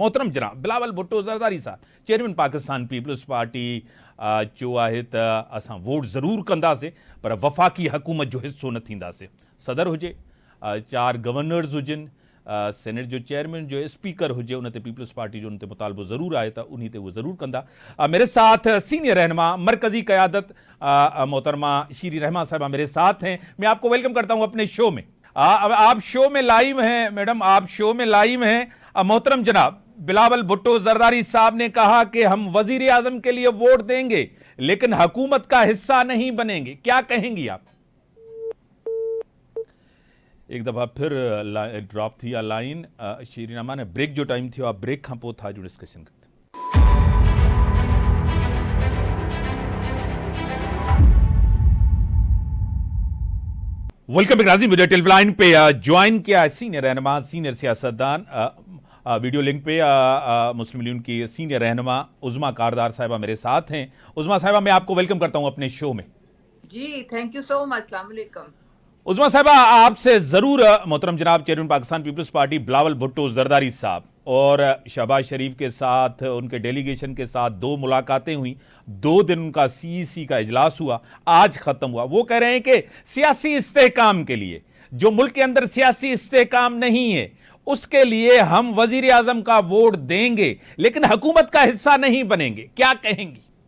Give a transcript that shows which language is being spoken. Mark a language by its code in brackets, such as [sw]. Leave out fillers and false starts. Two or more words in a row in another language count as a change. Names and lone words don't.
[sd] मोहतरम जनाब बिलावल भुट्टो ज़रदारी साहब चेयरमैन पाकिस्तान पीपल्स पार्टी चयो आहे त असां वोट ज़रूरु कंदासीं पर वफ़ाक़ी हुकूमत जो हिसो न थींदासीं। सदर हुजे, 4 गवर्नर्स हुजनि, सेनेट जो चेयरमैन जो स्पीकर हुजे, उन ते पीपल्स पार्टी जो उन ते मुतालबो ज़रूरु आहे त उन्हीं ते वो ज़रूर कंदा। [ur] میرے ساتھ سینئر رہنما مرکزی قیادت محترمہ شیری رحمان صاحبہ میرے ساتھ ہیں. میں آپ کو ویلکم کرتا ہوں اپنے شو میں۔ آپ شو میں لائیو ہیں میڈم، آپ شو میں لائیو ہیں. محترم جناب بلاول بھٹو زرداری صاحب نے کہا کہ ہم وزیر اعظم کے لیے ووٹ دیں گے لیکن حکومت کا حصہ نہیں بنیں گے، کیا کہیں گی آپ? [sd] एक दफ़ा फिर ड्रॉप थी आहे लाइन। शीरी रहमान ने ब्रेक जो टाइम थियो आहे, ब्रेक खां पोइ था जो डिस्कशन कंदा। [ur] ویلکم ناظرین, مجھے [en] telephone line [ur] پہ جوائن کیا ہے سینئر رہنما سینئر سیاستدان [en] video link [ur] پہ مسلم لیگ کی سینئر رہنما عظمیٰ کاردار صاحبہ میرے ساتھ ہیں. عظمیٰ صاحبہ میں آپ کو ویلکم کرتا ہوں اپنے شو میں. [en] जी thank you so much, [ar] السلام علیکم. [ur] عظمیٰ صاحبہ آپ سے ضرور محترم جناب چیئرمین پاکستان پیپلز پارٹی بلاول بھٹو زرداری صاحب اور شہباز شریف کے ساتھ ان کے ڈیلیگیشن کے ساتھ 2 ملاقاتیں ہوئی، 2 دن ان کا CEC کا اجلاس ہوا، آج ختم ہوا. وہ کہہ رہے ہیں کہ سیاسی استحکام کے لیے، جو ملک کے اندر سیاسی استحکام نہیں ہے اس کے لیے ہم وزیر اعظم کا ووٹ دیں گے لیکن حکومت کا حصہ نہیں بنیں گے، کیا کہیں گی?